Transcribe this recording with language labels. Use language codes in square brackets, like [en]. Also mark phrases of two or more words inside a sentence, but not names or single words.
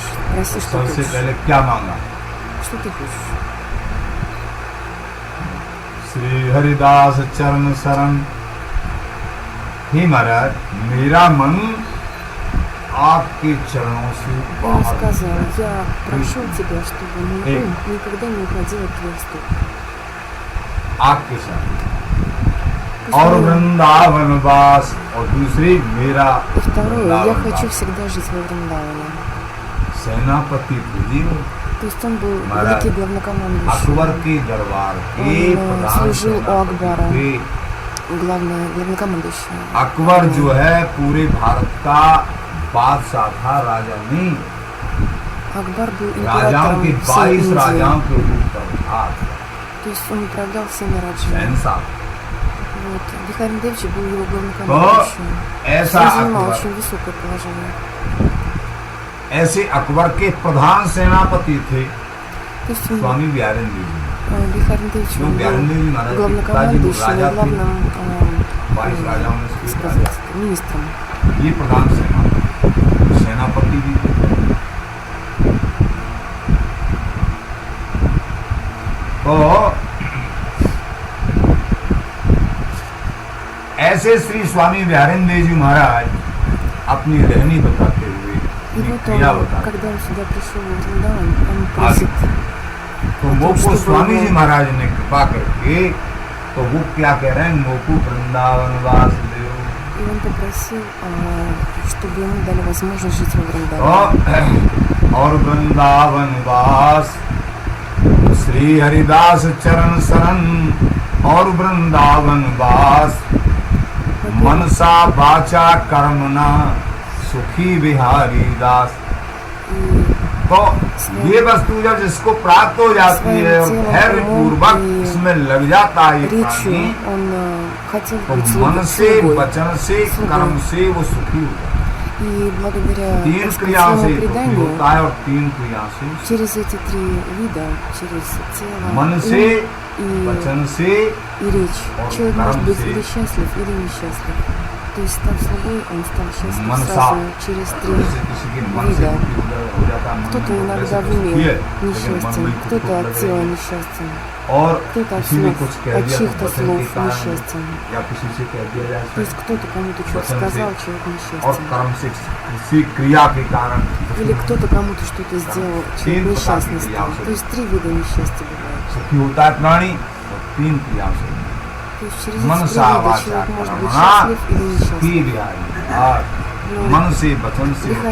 [ru] Проси, [hi] हो? [ru] что [hi] सबसे [ru] хочешь. [hi] पहले क्या मांगा? [ru] Что ты хочешь? [hi] श्री हरिदास चरण शरण। हे महाराज, मेरा मन आपके चरणों से [ru] Он [hi] बाहर [ru] сказал, [hi] नहीं [ru] я прошу тебя, чтобы мой Эй. ум никогда не уходил от твоих стоп. [hi] आपके साथ [ru] Пусть [hi] और [ru] он- [hi] वृंदावन वास, और दूसरी मेरा [ru] И второе, я [hi] वृंदावन [ru] хочу [hi] वास। [ru] всегда жить во Вриндаване. [hi] सेनापति पूजियो [ru] То есть он был [hi] महाराज, [ru] великий главнокомандующий. [hi] अकबर के दरबार के [ru] Он [hi] प्रधान [ru] служил у [hi] सेनापति [ru] Акбара. [hi] थे। [ru] Главнокомандующий. [hi] अकबर जो है पूरे भारत का बादशाह था, राजा नहीं। [ru] Акбар был [hi] राजाओं के [ru] императором всей 22 Индии. [hi] राजाओं के ऊपर था, [ru] То есть он управлял всеми раджами. [hi] शहंशाह। [ru] Вот. Бихарин Девичи был его [hi] तो [ru] главнокомандующим. [hi] ऐसा [ru] Он занимал अकबर, очень высокое положение. [hi] ऐसे अकबर के प्रधान सेनापति थे [ru] То есть он, [hi] स्वामी बिहारी जी। [ru] Бихарин Девич [hi] जो [ru] он बिहारी был [hi] जी महाराज के पिताजी वो [ru] главнокомандующим [hi] राजा [ru] и [hi] थे, [ru] главным [hi] 22 राजाओं में से एक राजा। [ru] сказать, министром. [hi] ये प्रधान सेनापति भी थे। तो ऐसे श्री स्वामी बिहारेंद्र जी महाराज अपनी रहनी बताते हुए, [ru] И [hi] अपनी [ru] вот [hi] क्रिया [ru] он, [hi] बताते [ru] когда он सюда пришел в Вриндаван, он просит, [hi] तो वो को स्वामी जी महाराज ने कृपा करके, तो वो क्या कह रहे हैं, [bra] मोकू वृंदावन वास देव। [ru] и он попросил, чтобы ему дали возможность жить во Вриндаване. [hi] और वृंदावन वास श्री हरिदास चरण शरण, और वृंदावन वास [sa] मनसा वाचा कर्मणा [hi] सुखी बिहारी दास। [ru] И [hi] तो ये वस्तु जब जिसको प्राप्त हो जाती है और धैर्य पूर्वक इसमें लग जाता है ये प्राणी, [ru] речью он хотел [hi] तो [ru] быть [hi] मन से, [ru] слугой. [hi] वचन से, कर्म से वो सुखी हो जाता है। [ru] И благодаря 3 так сказать, [hi] क्रियाओं से [ru] своему [hi] दुखी [ru] преданию, [hi] होता है और 3 क्रिया से, [ru] через эти 3 вида, через тело, [hi] मन [ru] ум [hi] से, [ru] и [hi] वचन से, [ru] и речь, [hi] और [ru] человек [hi] कर्म [ru] может быть [hi] से। [ru] или счастлив, или несчастлив. То есть, став слугой, он стал счастлив [hi] मनसा, [ru] сразу через 3 [hi] जैसे किसी के मन से [ru] вида. [hi] दुखी हो जाता है, मन [ru] Кто-то [hi] में [ru] иногда [hi] वैसे [ru] в [hi] तो [ru] уме [hi] सुखी है, लेकिन मन [ru] несчастен, [hi] में [ru] кто-то [hi] दुख [ru] от [hi] लगे। [ru] тела несчастен, [hi] और [ru] кто-то от [hi] किसी ने [ru] слов, [hi] कुछ कह [ru] от [hi] दिया तो [ru] чьих-то [hi] वचन के [ru] слов [hi] कारण, [ru] несчастен. [hi] या किसी से कह दिया जाए [ru] То есть кто-то кому-то что-то [hi] वचन से, [ru] сказал, человек [hi] और [ru] несчастен. [hi] कर्म से किसी क्रिया के कारण [ru] Или кто-то кому-то что-то сделал, человек [hi] तीन प्रकार की [ru] несчастный [hi] क्रियाओं [ru] стал. [hi] से [ru] То есть 3 вида несчастья бывают. [hi] सुखी होता है प्राणी, और 3 क्रियाओं से। [ru] То есть через [hi] मनसा [ru] эти [hi] वाचा [ru] человек может быть [hi] कर्मणा [ru] счастлив или несчастлив. [hi] ही बिहारी और मन से वचन से कर्म